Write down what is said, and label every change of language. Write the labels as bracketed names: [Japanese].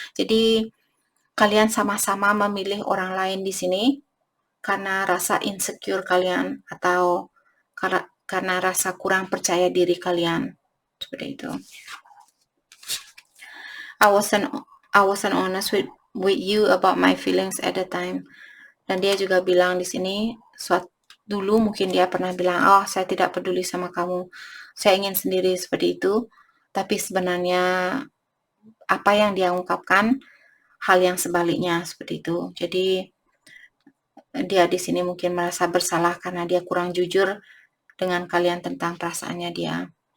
[Indonesian] Jadi kalian sama-sama memilih orang lain di sini karena rasa insecure kalian atau karena rasa kurang percaya diri kalian. Seperti itu. [English] I wasn't honest with you about my feelings at the time. [Indonesian] Dan dia juga bilang di sini, dulu mungkin dia pernah bilang, oh saya tidak peduli sama kamu, saya ingin sendiri, seperti itu. Tapi sebenarnya apa yang dia ungkapkan hal yang sebaliknya, seperti itu. Jadi dia di sini mungkin merasa bersalah karena dia kurang jujur dengan kalian tentang perasaannya dia.